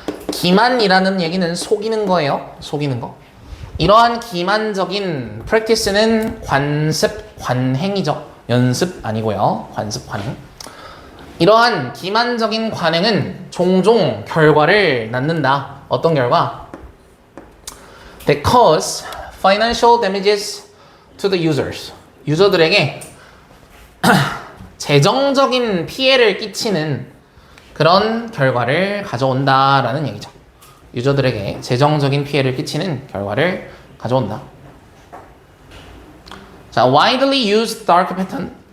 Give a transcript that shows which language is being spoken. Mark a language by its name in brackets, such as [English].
[Korean] 기만이라는 얘기는 속이는 거예요. 속이는 거. 이러한 기만적인 practice는 관습, 관행이죠. 연습 아니고요. 관습, 관행. 이러한 기만적인 관행은 종종 결과를 낳는다. 어떤 결과? [English] They cause financial damages to the users. [Korean] 유저들에게 재정적인 피해를 끼치는 그런 결과를 가져온다라는 얘기죠. 유저들에게 재정적인 피해를 끼치는 결과를 가져온다. [English] 자, widely used dark pattern.